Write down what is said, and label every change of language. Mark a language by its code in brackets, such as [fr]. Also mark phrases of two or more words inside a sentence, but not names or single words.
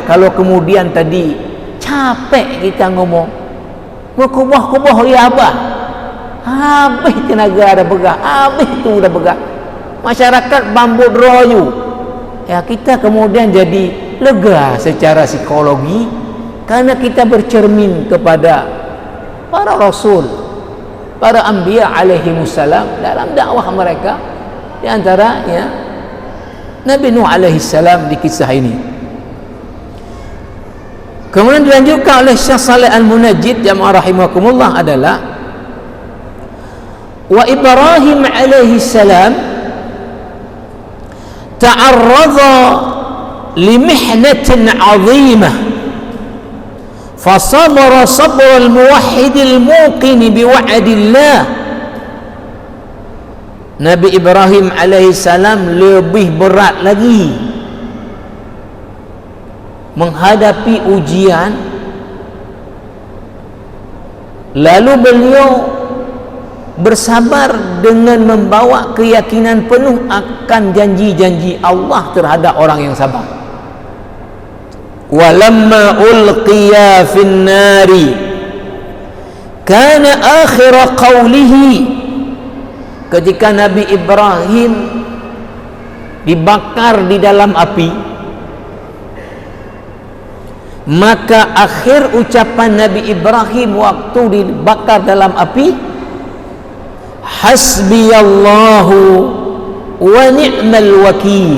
[id] Kalau kemudian tadi capek kita ngomong berkubah-kubah ya abah, habis tenaga ada begah, habis itu udah begah, masyarakat bambut royu ya, kita kemudian jadi lega secara psikologi karena kita bercermin kepada para rasul, para [ar] أنبياء عليهم السلام [id] dalam dakwah mereka. Di antaranya Nabi Nuh alaihissalam di kisah ini. Kemudian dilanjutkan oleh [ar] Syekh Shalih Al-Munajjid جماعة رحمكم الله adalah وإبراهيم عليه السلام تعرض لمحنة عظيمة فصبر صبر الموحد الموقن بوعد الله. [id] Nabi Ibrahim alaihissalam lebih berat lagi menghadapi ujian, lalu beliau bersabar dengan membawa keyakinan penuh akan janji-janji Allah terhadap orang yang sabar. [ar] ولما ألقي في النار كان آخر قوله, [id] ketika Nabi Ibrahim dibakar di dalam api, maka akhir ucapan Nabi Ibrahim waktu dibakar dalam api, [ar] حسبي الله ونعم الوكيل.